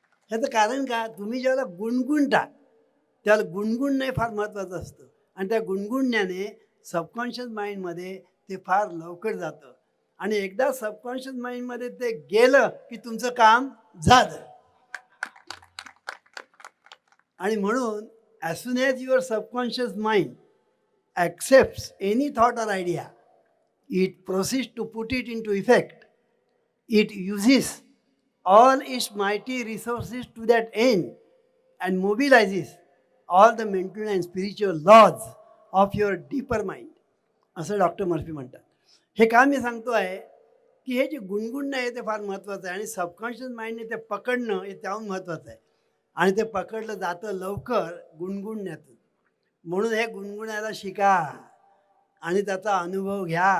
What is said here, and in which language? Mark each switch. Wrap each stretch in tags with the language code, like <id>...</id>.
<mr>ह्याचं कारण का, तुम्ही ज्यावेळेला गुणगुणता त्यावेळेला गुणगुणणे फार महत्त्वाचं असतं आणि त्या गुणगुणण्याने सबकॉन्शियस माइंडमध्ये ते फार लवकर जातं आणि एकदा सबकॉन्शियस माइंडमध्ये ते गेलं की तुमचं काम झालं. आणि म्हणून</mr> <en>As soon as your subconscious mind accepts any thought or idea, it proceeds to put it into effect. It uses all its mighty resources to that end and mobilizes all the mental and spiritual laws of your deeper mind.</en> <mr>असं doctor Murphy म्हणतात. हे का मी सांगतो आहे की हे जे गुणगुणणं आहे ते फार महत्त्वाचं आहे आणि सबकॉन्शियस माइंडने ते पकडणं हे त्याहून महत्त्वाचं आहे आणि ते पकडलं जातं लवकर गुणगुणण्यातून. म्हणून हे गुणगुणायला शिका आणि त्याचा अनुभव घ्या.</mr>